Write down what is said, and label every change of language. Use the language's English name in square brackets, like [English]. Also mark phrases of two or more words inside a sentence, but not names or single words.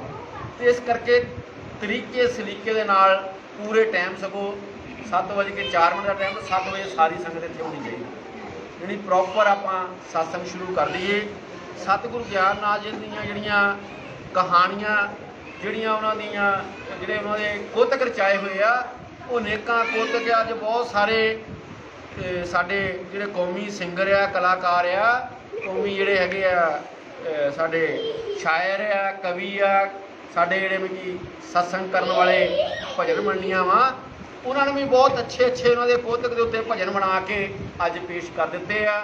[Punjabi] ਤੇ ਇਸ ਕਰਕੇ ਤਰੀਕੇ ਸਲੀਕੇ ਦੇ ਨਾਲ ਪੂਰੇ ਟਾਈਮ ਸਗੋਂ 7:04 ਕਾ ਟਾਈਮ, 7 ਬਜੇ ਸਾਰੀ ਸੰਗਤ ਇੱਥੇ ਹੋਣੀ ਚਾਹੀਏ, ਯਾਨੀ ਪ੍ਰਾਪਰ ਆਪਾਂ ਸਤਸੰਗ ਸ਼ੁਰੂ ਕਰ ਦਈਏ। ਸਤਗੁਰੂ ਗਿਆਨਨਾਥ ਜੀ ਦੀਆਂ ਜਿਹੜੀਆਂ ਕਹਾਣੀਆਂ ਜਿਹੜੀਆਂ ਉਹਨਾਂ ਦੀਆਂ ਜਿਹੜੇ ਉਹਨਾਂ ਦੇ ਕੋਤਕ ਰਚਾਏ ਹੋਏ ਆ, ਉਹ ਨੇਕਾਂ ਕੋਤਕ ਅੱਜ ਬਹੁਤ ਸਾਰੇ ਸਾਡੇ ਜਿਹੜੇ ਕੌਮੀ ਸਿੰਗਰ ਆ, ਕਲਾਕਾਰ ਆ, ਕੌਮੀ ਜਿਹੜੇ ਹੈਗੇ ਆ ਸਾਡੇ ਸ਼ਾਇਰ ਆ, ਕਵੀ ਆ, ਸਾਡੇ ਜਿਹੜੇ ਵੀ ਸਤਸੰਗ ਕਰਨ ਵਾਲੇ ਭਜਨ ਮੰਡੀਆਂ ਵਾ, ਉਹਨਾਂ ਨੂੰ ਵੀ ਬਹੁਤ ਅੱਛੇ ਉਹਨਾਂ ਦੇ ਕੋਤਕ ਦੇ ਉੱਤੇ ਭਜਨ ਬਣਾ ਕੇ ਅੱਜ ਪੇਸ਼ ਕਰ ਦਿੱਤੇ ਆ।